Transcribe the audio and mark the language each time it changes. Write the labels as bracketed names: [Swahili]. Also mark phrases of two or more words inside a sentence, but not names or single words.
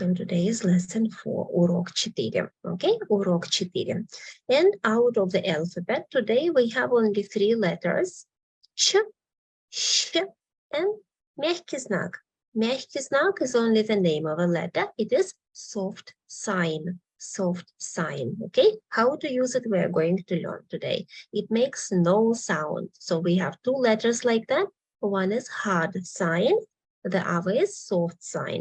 [English] Today's lesson 4, [Russian] урок 4. Okay, урок 4. [English] And out of the alphabet, today we have only 3 letters. Sh, sh, and [Russian] мягкий знак. Мягкий знак [English] is only the name of a letter. It is soft sign. Soft sign. Okay, how to use it we are going to learn today. It makes no sound. So we have 2 letters like that. One is hard sign. The other is soft sign.